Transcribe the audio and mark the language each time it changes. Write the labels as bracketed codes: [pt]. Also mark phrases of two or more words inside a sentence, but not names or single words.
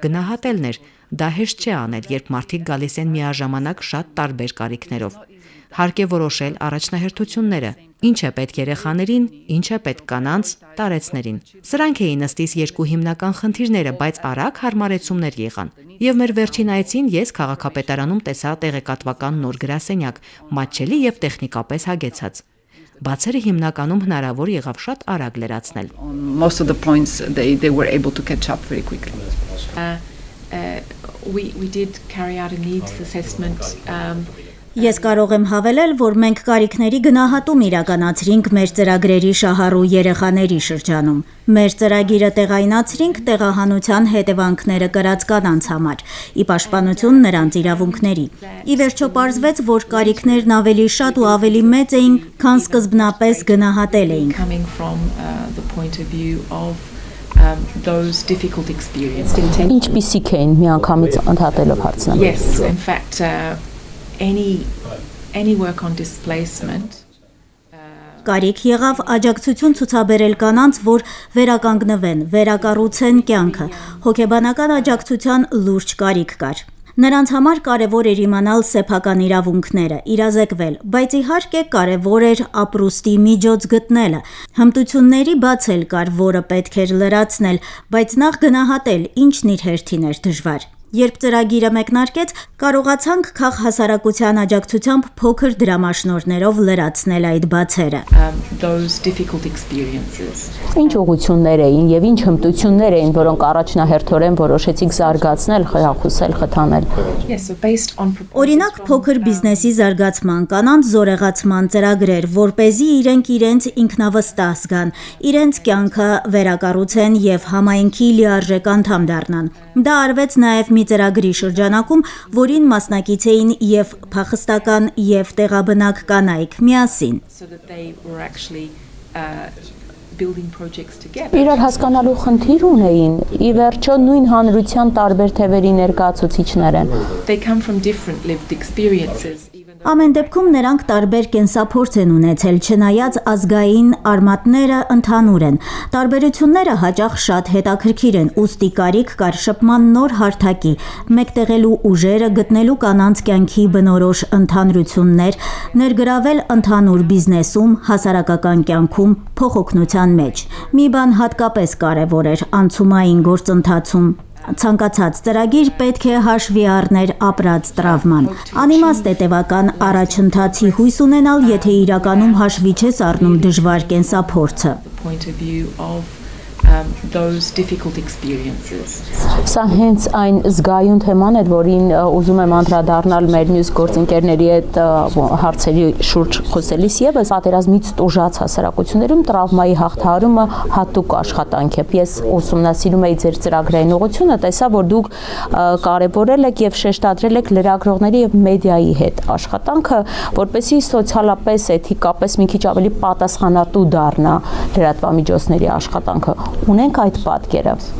[hy] գնահատելն էր։ Դա հեշտ չէ անել, երբ մարդիկ գալիս են միաժամանակ շատ տարբեր կարիքներով։ Հարկ է որոշել առաջնահերթությունները, ինչ է պետք երեխաներին, ինչ է պետք կանանց, տարեցներին։ Սրանք էին ըստիս 2 հիմնական խնդիրները, բայց արագ հարմարեցումներ եղան։ Եվ մեր վերջին այցին ես քաղաքապետարանում տեսա տեղեկատվական նոր գրասենյակ, մատչելի եւ տեխնիկապես հագեցած։ Բացերը հիմնականում հնարավոր եղավ շատ արագ լրացնել։ [en] Most of the points they were able to catch up very quickly. We did carry out a needs assessment. [hy] Ես կարող եմ հավելել, որ մենք կարիքների գնահատում իրականացրինք մեր ծրագրերի շահառու երեխաների շրջանում։ Մեր ծրագիրը տեղայնացրինք տեղահանության հետևանքները կրած կանանց համար, ի պաշտպանություն նրանց իրավունքների։ Ի վերջո պարզվեց, որ կարիքներն ավելի շատ ու ավելի մեծ էին, քան սկզբնապես գնահատել էինք։ [en] Those difficult experiences. [hy] Ինչպիսիք էին միանգամից ընդհատելով հարցնեմ։ [en] Yes, in fact, any work on displacement. [hy] Կարիք եղավ աջակցություն ցուցաբերել կանանց, որ վերականգնվեն, վերակառուցեն կյանքը։ Հոգեբանական աջակցության լուրջ կարիք կար։ Նրանց համար կարևոր էր իմանալ սեփական իրավունքները, իրազեկվել, բայց իհարկե կարևոր էր ապրուստի միջոց գտնելը։ Հմտությունների բացել կար, որը պետք էր լրացնել, բայց նախ գնահատել, ինչն իր հերթին էր դժվար։ Երբ ծրագիրը մեկնարկեց, կարողացանք քաղաքահասարակության աջակցությամբ փոքր դրամաշնորհներով լրացնել այդ բացերը։ [en] Those difficult experiences. [hy] Ինչ ուղղություններ էին եւ ինչ հմտություններ էին, որոնք առաջնահերթորեն որոշեցիք զարգացնել, խրախուսել, խթանել։ [en] Yes, so based on [hy] Օրինակ փոքր բիզնեսի զարգացման, կանանց զորեղացման ծրագրեր, որպեսզի իրենց ինքնավստահ զգան, իրենց կյանքը վերակառուցեն եւ համայնքի լիարժեք անդամ դառնան։ Դա արվեց նաեւ մի ծրագրի շրջանակում, որին մասնակից էին եւ փախստական եւ տեղաբնակ կանայք միասին։ [en] so that they were actually building projects together. [hy] Իրար հասկանալու խնդիր ունեին, ի վերջո նույն հանրության տարբեր թևերի ներկայացուցիչներ են։ [en] They come from different lived experiences. [hy] Ամեն դեպքում նրանք տարբեր կենսափորձ են ունեցել, չնայած ազգային արմատները ընդհանուր են։ Տարբերությունները հաճախ շատ հետաքրքիր են, ուստի կարիք կար շփման նոր հարթակի, մեկտեղելու ուժերը, գտնելու կանանց կյանքի բնորոշ ընդհանրություններ, ներգրավել ընդհանուր բիզնեսում, հասարակական կյանքում, փոխօգնության մեջ։ Մի բան հատկապես կարևոր էր անցումային գործընթացում։ Ցանկացած ծրագիր պետք է հաշվի առներ ապրած տրավման։ Անիմաստ է տևական առաջընթացի հույս ունենալ, եթե իրականում հաշվի չես առնում դժվար կենսափորձը։ [en] Point of view of those difficult experiences. [hy] Սա հենց այն զգայուն թեման էր, որին ուզում եմ անդրադառնալ մեր մյուս գործընկերների հետ հարցերի շուրջ խոսելիս եւս պատերազմից տուժած հասարակություններում տրավմայի հաղթահարումը հատուկ աշխատանք է։ Ես ուսումնասիրում էի ձեր ծրագրային ուղղությունը, տեսա, որ դուք կարևորել եք եւ շեշտադրել եք լրագրողների եւ մեդիայի հետ աշխատանքը, որպեսզի սոցիալապես, էթիկապես մի քիչ ավելի պատասխանատու դառնա լրատվամիջոցների աշխատանքը։ Ունենք այդ պատկերը։